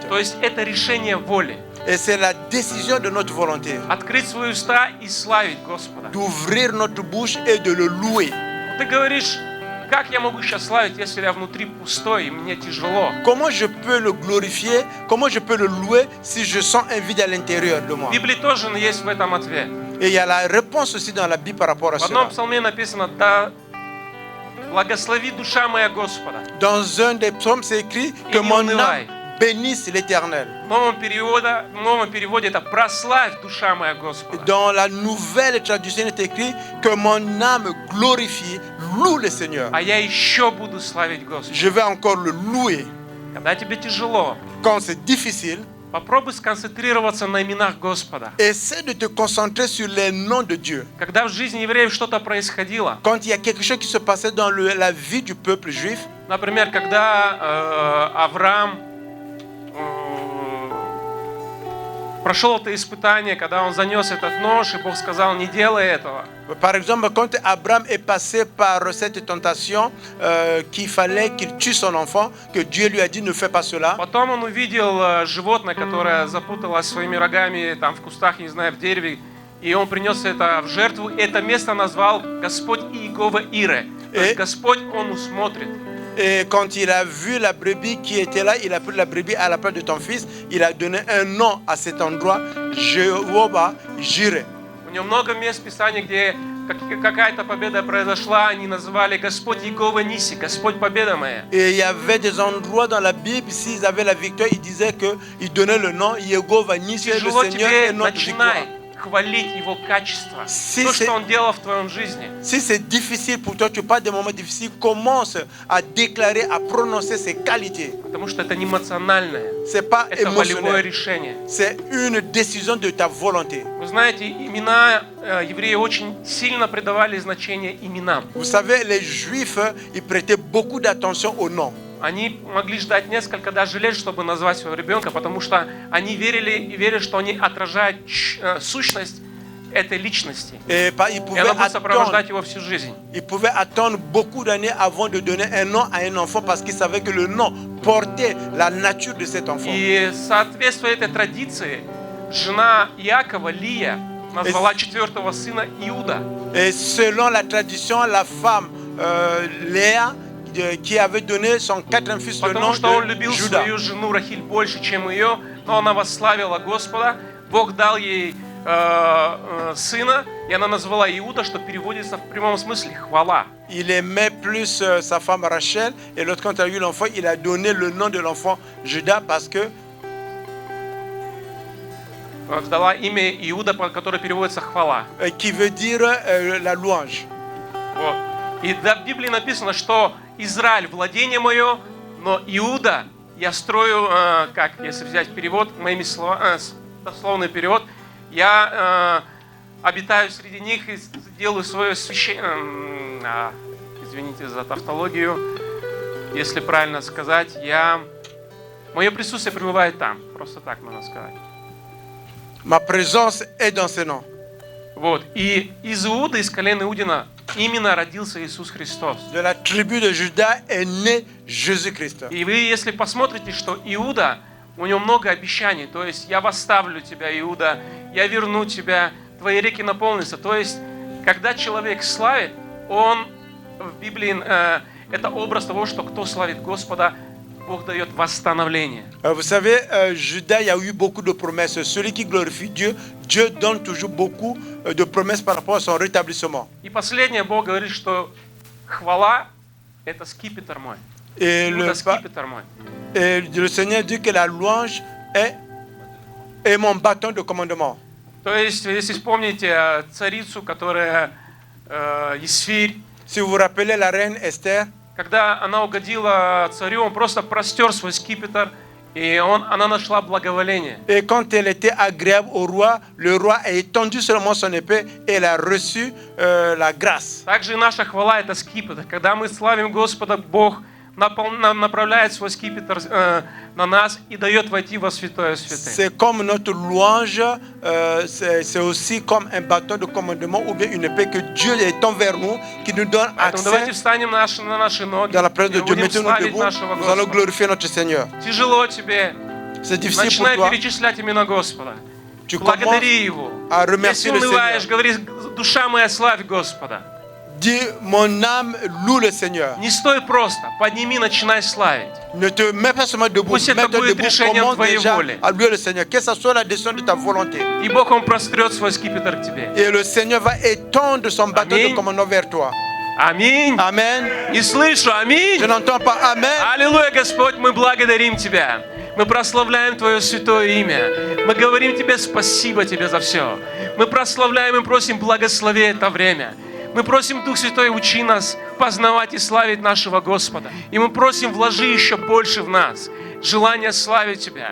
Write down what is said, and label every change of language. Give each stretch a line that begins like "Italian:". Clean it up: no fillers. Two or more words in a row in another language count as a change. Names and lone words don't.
Russian: То есть это решение воли.
French: Et c'est la décision de notre volonté.
Russian: Открыть свои уста и славить Господа.
French: D'ouvrir notre bouche et de le louer.
Russian: Ты говоришь, как я могу сейчас славить, если я внутри пустой и мне тяжело?
French: Comment je peux le glorifier? Comment je peux le louer si je sens un vide à l'intérieur de moi?
Russian: В Библии тоже есть в этом ответ.
French: Et il y a la réponse aussi dans la Bible par rapport à
Russian: В одном
French: cela.
Russian: псалме написано: «Да благослови душа моя Господа».
French: Dans un des psaumes, c'est écrit que Et mon
Russian: унывай.
French: âme bénisse l'Éternel.
Russian: В новом переводе это «прославь душа моя Господа».
French: Dans la nouvelle traduction, il est écrit que mon âme glorifie, loue le Seigneur.
Russian: А я еще буду славить Господа.
French: Je vais encore le louer.
Russian: Когда тебе тяжело,
French: Quand c'est difficile,
Russian: попробуй сконцентрироваться на именах Господа.
French: essaie de te concentrer sur les noms de Dieu.
Russian: Когда в жизни евреев что-то происходило,
French: Quand il y a quelque chose qui se passait dans la vie du peuple juif,
Russian: например, когда Авраам прошел это испытание, когда он занес этот нож, и Бог сказал: не делай этого.
French: par exemple, quand Abraham est passé par cette tentation qu'il fallait qu'il tue son enfant, que Dieu lui a dit ne fais pas cela.
Russian: Потом он увидел животное, которое запуталось своими рогами там в кустах, не знаю, в дереве, и он принес это в жертву. Это место назвал Господь Иегова Ире. То есть Господь, Он усмотрит.
French: Et quand il a vu la brebis qui était là, il a pris la brebis à la place de ton fils, il a donné un nom à cet endroit, Jéhovah Jireh.
Russian: У него много мест в Писании, где какая-то победа произошла, они называли Господь Иегова Ниси, Господь победа моя.
French: Et il y avait des endroits dans la Bible, s'ils avaient la victoire, ils disaient qu'ils donnaient le nom Jéhovah Nissi, le
Russian: Тяжело
French: Seigneur
Russian: тебе,
French: est notre victoire.
Russian: начинай хвалить Его качество,
French: Si
Russian: то,
French: c'est-
Russian: что Он делал в твоем жизни.
French: Si c'est difficile pour toi, tu passes des moments difficiles, commence à déclarer, à prononcer ses qualités.
Russian: Потому что это не эмоциональное,
French: Ce n'est pas
Russian: это волевое
French: émotionnel,
Russian: решение.
French: c'est une décision de ta volonté.
Russian: Вы знаете, имена евреи очень сильно придавали значение именам.
French: Vous savez, les Juifs, ils prêtaient beaucoup d'attention aux noms.
Russian: Они могли ждать несколько даже лет, чтобы назвать своего ребенка, потому что они верили, что они отражают сущность этой личности.
French: Et ils
Russian: И
French: pouvaient
Russian: она будет
French: attendre,
Russian: сопровождать его всю жизнь.
French: ils pouvaient attendre beaucoup d'années avant de donner un nom à un enfant parce qu'ils savaient que le nom portait la nature de cet enfant.
Russian: И соответствуя этой традиции, жена Иакова, Лия, назвала четвертого сына Иуда.
French: Et selon la tradition, la femme Léa qui avait donné son quatrième fils le nom
Russian: Потому что он
French: de
Russian: любил
French: Judas.
Russian: свою жену Рахиль больше, чем ее, но она восславила Господа. Бог дал ей сына, и она назвала Иуда, что переводится в прямом смысле «хвала».
French: Il aimait plus sa femme Rachel et l'autre quand il a eu l'enfant, il a donné le nom de l'enfant Judas parce que
Russian: Дала имя Иуда, которое переводится «хвала».
French: qui veut dire la louange.
Russian: Вот. И в Библии написано, что Израиль владение мое, но Иуда я строю, как если взять перевод, моими словами, дословный перевод, я обитаю среди них и делаю свое священное, извините за тавтологию, если правильно сказать, мое присутствие пребывает там, просто так можно сказать.
French: Ma présence est dans ce nom.
Russian: Вот. И из Иуды, из колена Иудина, именно родился Иисус Христос.
French: De la tribu de Juda est né Jésus-Christ.
Russian: И вы, если посмотрите, что Иуда, у него много обещаний. То есть, я восставлю тебя, Иуда, я верну тебя, твои реки наполнятся. То есть, когда человек славит, он в Библии, это образ того, что кто славит Господа, Бог дает восстановление.
French: Vous savez, Judas, il y a eu beaucoup de promesses. Celui qui glorifie Dieu, Dieu donne toujours beaucoup de promesses par rapport à son rétablissement.
Russian: И последнее, Бог говорит, что хвала – это скипетр мой.
French: Et
Russian: Иуда – скипетр мой.
French: le Seigneur dit que la louange est mon bâton de commandement.
Russian: То есть, если вспомните царицу, которая Есфирь,
French: Si vous vous rappelez la reine Esther,
Russian: когда она угодила царю, он просто простер свой скипетр, и она нашла благоволение.
French: et quand elle était agréable au roi, le roi a étendu seulement son épée et elle a reçu la grâce.
Russian: Также и наша хвала – это скипетр. Когда мы славим Господа, Бог направляет свой скипетр на нас и дает войти во святое святых.
French: C'est comme notre louange, c'est aussi comme un bâton de commandement ou bien une épée que Dieu étend vers nous, qui nous donne
Russian: Поэтому давайте
French: accès
Russian: встанем на наши ноги
French: dans la présence
Russian: и
French: de Dieu.
Russian: будем
French: Mettons-nous
Russian: славить
French: debout,
Russian: нашего
French: nous allons
Russian: Господа.
French: glorifier notre Seigneur.
Russian: Тяжело тебе,
French: C'est difficile pour
Russian: начинай
French: toi.
Russian: перечислять имена Господа.
French: Tu commences
Russian: Благодари Его.
French: à remercier
Russian: Если
French: le
Russian: унываешь,
French: Seigneur.
Russian: говори: душа моя, славь Господа.
French: Dis, mon âme loue le Seigneur.
Russian: Не стой просто, подними, начинай славить.
French: Ne te mets pas seulement debout,
Russian: Пусть это
French: mets-toi
Russian: будет
French: debout,
Russian: решением
French: commence
Russian: твоей
French: déjà
Russian: воли.
French: à louer le Seigneur. Que ce soit la décision de ta volonté.
Russian: И Бог, Он прострет свой скипетр к тебе.
French: Et le Seigneur va étendre son bâton Amen. de commandement vers toi.
Russian: Аминь.
French: Amen.
Russian: Не слышу, аминь.
French: Je n'entends pas Amen.
Russian: Аллилуйя, Господь, мы благодарим Тебя. Мы прославляем Твое святое имя. Мы говорим Тебе спасибо Тебе за все. Мы прославляем и просим, благослови это время. Мы просим, Дух Святой, учи нас познавать и славить нашего Господа. И мы просим, вложи еще больше в нас желание славить Тебя.